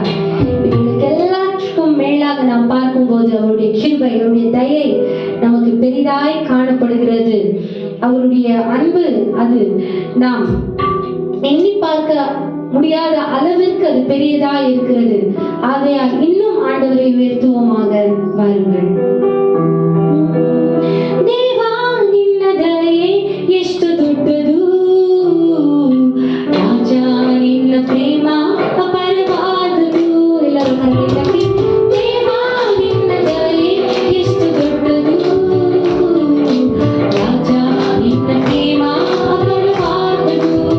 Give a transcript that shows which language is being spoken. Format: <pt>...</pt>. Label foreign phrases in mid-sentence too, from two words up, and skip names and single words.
<ta>இவர்களுக்கு எல்லாத்துக்கும் மேலாக நாம் பார்க்கும்போது அவருடைய கிருபை, அவருடைய தயை நமக்கு பெரிதாய் காணப்படுகிறது. அவருடைய அன்பு அது நாம் எண்ணி பார்க்க முடியாத அளவிற்கு அது பெரியதா இருக்கிறது. ஆகையால் இன்னும் ஆண்டவரை உயர்த்துவோமாக. வாருங்கள்.</ta> <kn>ದೇವಾ ನಿನ್ನ ದಯೆ ಎಷ್ಟು ದೊಡ್ಡದು, ರಾಜ ನಿನ್ನ ಪ್ರೇಮ ಅಪಾರವಾದುದು. ಎಲ್ಲರೂ ಕರೆಗೆ ತಟ್ಟಿ. ದೇವಾ ನಿನ್ನ ದಯೆ ಎಷ್ಟು ದೊಡ್ಡದು, ರಾಜ ನಿನ್ನ ಪ್ರೇಮ ಅಪಾರವಾದುದು.</kn>